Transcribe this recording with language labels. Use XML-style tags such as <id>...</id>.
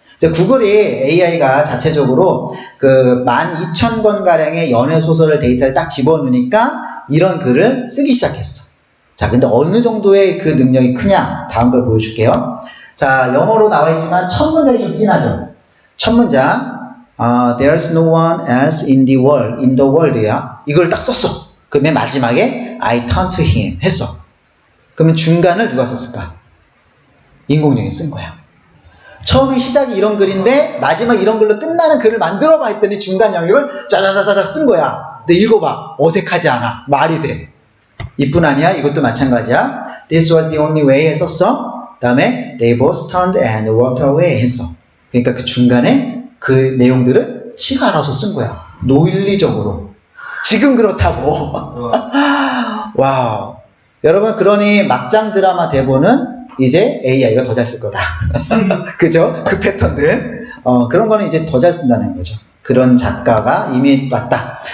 <ko>구글이 AI가 자체적으로 그 12,000권 가량의 연애 소설을 데이터를 딱 집어넣으니까 이런 글을 쓰기 시작했어. 자, 근데 어느 정도의 그 능력이 크냐? 다음 걸 보여줄게요. 자, 영어로 나와 있지만 첫 문장이 좀 진하죠. 첫 문장,</ko> <en>there's no one else in the world</en> <ko>야. 이걸 딱 썼어. 그러면 마지막에</ko> <en>I turn to him</en> <ko>했어. 그러면 중간을 누가 썼을까? 인공지능이 쓴 거야. 처음에 시작이 이런 글인데 마지막 이런 글로 끝나는 글을 만들어봐 했더니 중간 영역을 짜자자자자 쓴 거야. 근데 읽어봐. 어색하지 않아. 말이 돼. 이뿐 아니야. 이것도 마찬가지야.</ko> <en>This was the only way</en> <ko>했었어. 다음에</ko> <en>they both turned and walked away</en> <ko>했어. 그러니까 그 중간에 그 내용들을 시가 알아서 쓴 거야. 논리적으로. 지금 그렇다고. 와우. 여러분, 그러니 막장 드라마 대본은 이제 AI가 더 잘 쓸 거다. 그죠? 그 패턴들. 그런 거는 이제 더 잘 쓴다는 거죠. 그런 작가가 이미 왔다.</ko>